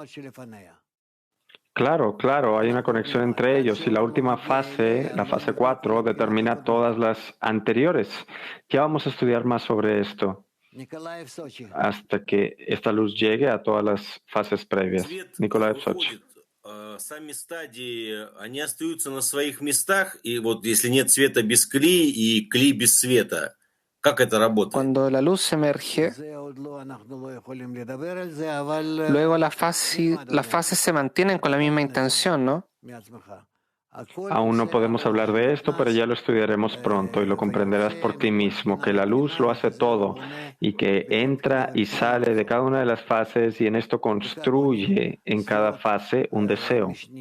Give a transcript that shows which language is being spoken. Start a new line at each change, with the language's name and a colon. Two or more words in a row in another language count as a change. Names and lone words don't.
Spanish: Claro, claro, hay una conexión entre ellos y la última fase, la fase 4, determina todas las anteriores. Ya vamos a estudiar más sobre esto hasta que esta luz llegue a todas las fases previas. Nikolai Soch.
Russian: Сами стадии, они остаются на своих местах, и вот если нет света без кли и кли без света, как это работает?
Spanish: Cuando la luz emerge, luego las fases se mantienen con la misma intención, ¿no? Aún no podemos hablar de esto, pero ya lo estudiaremos pronto y lo comprenderás por ti mismo, que la luz lo hace todo y que entra y sale de cada una de las fases y en esto construye en cada fase un deseo.